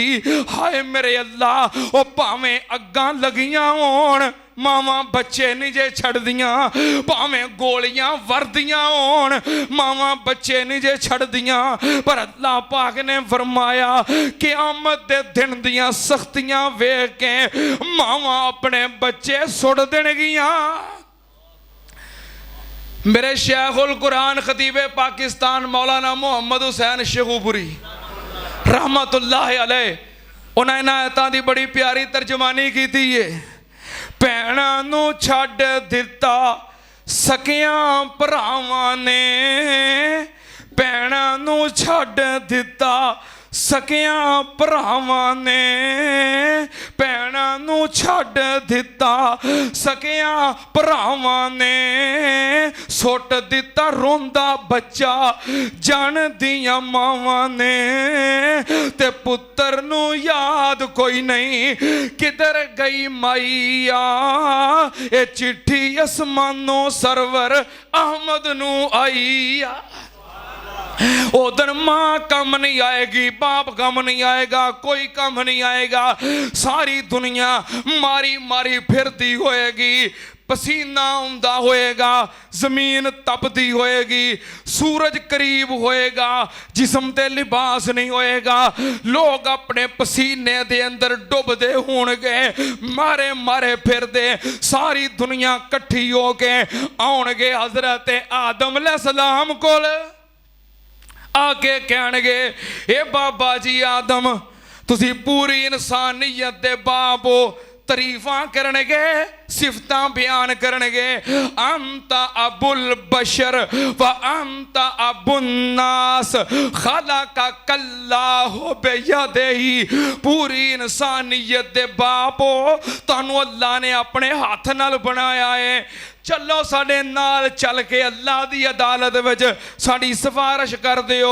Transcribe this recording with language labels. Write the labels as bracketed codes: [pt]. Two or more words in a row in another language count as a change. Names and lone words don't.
[pa] ہائے میرے اللہ او بھاویں اگاں لگیاں ہون ماواں بچے نہیں جے چھڈدیاں، بھاویں گولیاں وردیاں ہون ماواں بچے نہیں جے چھڈدیاں. پر اللہ پاک نے فرمایا قیامت دے دن دیاں سختیاں ویکھ کے ماواں اپنے بچے سٹ دینگیاں. میرے شیخ القرآن خطیب پاکستان مولانا محمد حسین شیخوپوری [ar] رحمة الله عليه [pa] انہیں انہاں آیتاں دی بڑی پیاری ترجمانی کی تھی ہے. بھیناں نوں چھڈ دتا سکیاں بھراواں نے، بھیناں نوں چھڈ دتا سکیاں بھراواں نے، بھیناں نوں چھڈ دتا سکیاں بھراواں نے, سٹ دتا روندا بچہ جن دیاں ماواں نے، تے پتر نوں یاد کوئی نہیں کدھر گئی مائیا، اے چٹھی اسمانوں سرور احمد نوں آئیا. [ur] ادھر ماں کام نہیں آئے گی، باپ کام نہیں آئے گا، کوئی کام نہیں آئے گا. [pa] ساری دنیا ماری ماری پھرتی ہوئے گی، پسینہ آؤندا ہوئے گا، زمین تپدی ہوئے گی، سورج قریب ہوئے گا، جسم تے لباس نہیں ہوئے گا. لوگ اپنے پسینے دے اندر ڈبدے ہونگے، مارے مارے پھردے. ساری دنیا کٹھی ہو کے آؤنگے حضرت آدم علیہ السلام کول آ کے کہنگے اے بابا جی آدم تسی پوری انسانیت دے باپ ہو. تعریفاں کرنگے، صفتاں بیان کرنگے. [ar] أنت أبو البشر وأنت أبو الناس خلقك الله بيده. [pa] پوری انسانیت دے باپ ہو، تہانوں اللہ نے اپنے ہتھ نال بنایا ہے. چلو ساڈے نال چل کے اللہ دی عدالت وچ ساڈی سفارش کر دیو.